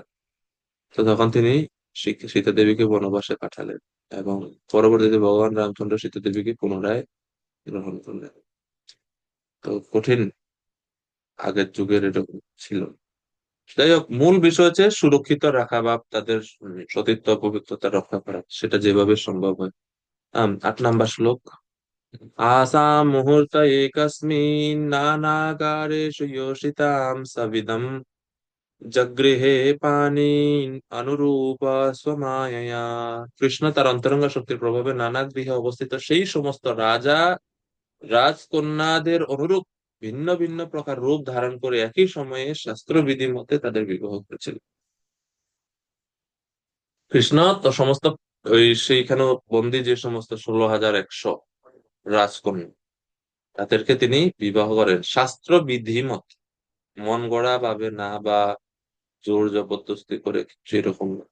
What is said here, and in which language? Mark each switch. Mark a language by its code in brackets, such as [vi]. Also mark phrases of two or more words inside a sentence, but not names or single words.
[bn] তো তখন তিনি সীতা দেবীকে বনবাসে পাঠালেন, এবং পরবর্তীতে ভগবান রামচন্দ্র সীতা দেবীকে পুনরায় গ্রহণ করলেন। তো কঠিন আগের যুগের এরকম ছিল। যাই হোক, মূল বিষয় হচ্ছে সুরক্ষিত রাখা বা তাদের সতীত্ব পবিত্রতা রক্ষা করা, সেটা যেভাবে সম্ভব হয়। 8 নম্বর শ্লোক। [sa] आसां मुहूर्त एकस्मिन् नानागारेषु योषितां सविदं जगृहे पाणिन् अनुरूप स्वमायया। [bn] কৃষ্ণ তার অন্তরঙ্গ শক্তির প্রভাবে নানা গৃহে অবস্থিত সেই সমস্ত রাজা রাজকন্যাদের অনুরূপ ভিন্ন ভিন্ন প্রকার রূপ ধারণ করে একই সময়ে শাস্ত্রবিধি মতে তাদের বিবাহ করেছিল। কৃষ্ণ তো সমস্ত ওই সেইখানে বন্দী যে সমস্ত 16,100 রাজকন্যা, তাদেরকে তিনি বিবাহ করেন শাস্ত্র বিধি মত, মন গড়া ভাবে না বা জোর জবরদস্তি করে কিছু এরকম না।